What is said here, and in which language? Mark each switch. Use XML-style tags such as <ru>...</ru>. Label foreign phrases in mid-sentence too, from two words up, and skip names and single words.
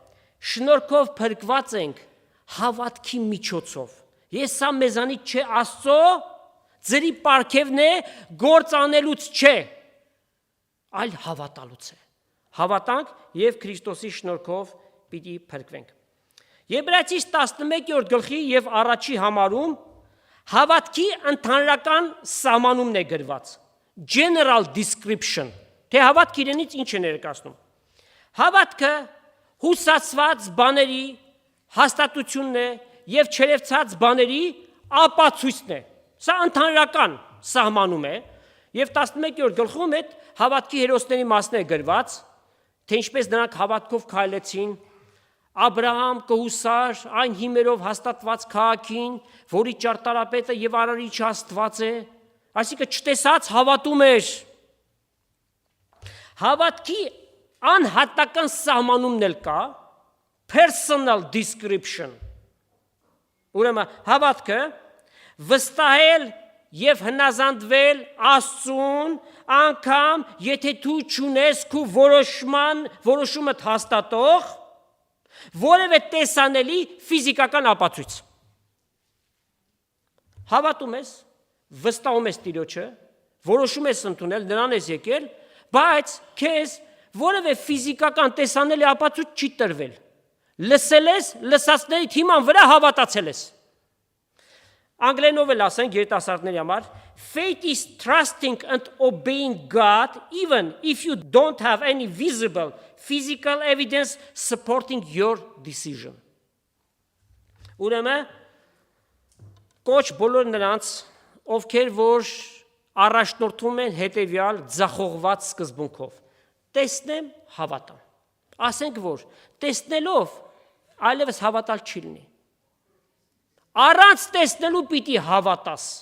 <hy>շնորհքով փրկված ենք հավատքի միջոցով։ Ես սա մեզանից չէ, Աստծո ձրի պարգևն է, գործ անելուց չէ, այլ հավատալուց է։ Հավատանք եւ Քրիստոսի շնորհքով պիտի փրկվենք։ Եբրայեցիս 11-րդ գլխի եւ առաջի համարում հավատքի ընդհանրական սահմանումն է գրված,</hy> <en>general description,</en> <hy>թե հավատք իրենից ինչ է ներկայացնում։ Հավատքը հուսացված բաների հաստատությունն է եւ չերևցած բաների ապացույցն է։ Սա ընդհանրական սահմանում է եւ 11-րդ գլխում այդ հավատքի հերոսների մասն է գրված, թե ինչպես նրանք հավատքով քայլեցին, Աբրահամ կհուսար այն հիմերով հաստատված քաղաքին, որի ճարտարապետը եւ արարիչը Աստված է, այսինքն չտեսած հավատում էր։ Հավատքի անհատական սահմանումն էլ կա,</hy> <en>personal description։</en> <hy>Ուրեմն հավատքը վստահել եւ հնազանդվել Աստծուն, անգամ եթե դու չունես քո որոշումը հաստատող որևէ տեսանելի ֆիզիկական ապացույց։ Հավատում ես, վստահում ես Տիրոջը, որոշում ես ընդունել, նրան ես եկել, բայց քեզ որևէ ֆիզիկական տեսանելի ապացույց չի տրվել։ Լսել ես, լսածների թիման վրա հավատացել ես։ Անգլերենով էլ ասենք երիտասարդների համար,</hy> <en>faith is trusting and obeying God even if you don't have any visible physical evidence supporting your decision։</en> <hy>Ուրեմն կոչ բոլոր նրանց, ովքեր որ առաջնորդվում են հետևյալ ձախողված սկզբունքով։ Տեսնեմ, հավատամ։ Ասենք որ տեսնելով այլևս հավատալ չի լինի։ Առանց տեսնելու պիտի հավատաս։</hy>